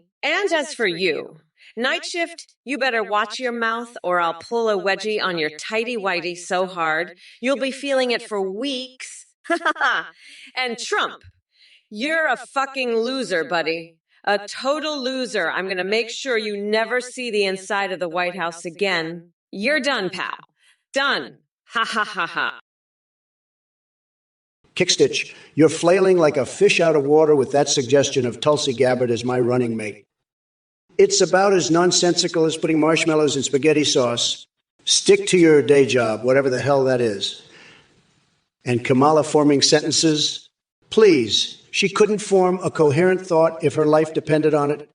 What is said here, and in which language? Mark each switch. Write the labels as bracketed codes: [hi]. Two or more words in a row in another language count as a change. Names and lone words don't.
[en] And as for you, Night Shift, you better watch your mouth or I'll pull a wedgie on your tighty-whitey so hard, you'll be feeling it for weeks. And Trump, you're a fucking loser, buddy. A total loser. I'm gonna make sure you never see the inside of the White House again. You're done, pal. Done. Ha ha ha ha. Kickstitch, you're flailing like a fish out of water with that suggestion of Tulsi Gabbard as my running mate. It's about as nonsensical as putting marshmallows in spaghetti sauce. Stick to your day job, whatever the hell that is. And Kamala forming sentences, please, She couldn't form a coherent thought if her life depended on it.